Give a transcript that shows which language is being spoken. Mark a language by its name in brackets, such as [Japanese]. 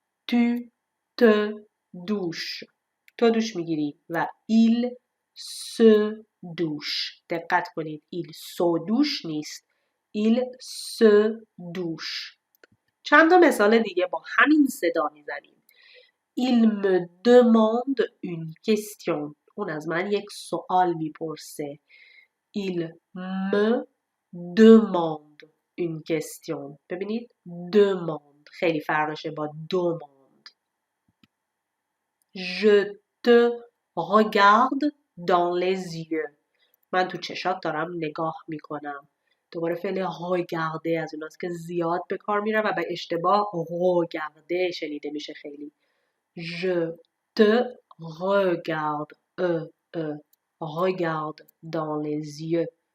[French] Tu te douches. [Persian] تو دوش میگیری و [French] il se douche. [Persian] دقت کنید [French] il se douche [Persian] نیست. [French] il se douche. [Persian] چند تا مثال دیگه با همین صدا میزنیم. [French] Il me demande une question. [Persian] اون از من یک سوال میپرسه. [French] Il me demande une question. [Persian] ببینید demande خیلی فرقشه با demande. [French] Je te regarde dans les yeux. [Persian] من تو چشات دارم نگاه میکنم. دوباره فعل regarder از اوناست که زیاد به کار میره و به اشتباه regarder شنیده میشه خیلی. [French] Je te regarde. Regarde dans les yeux.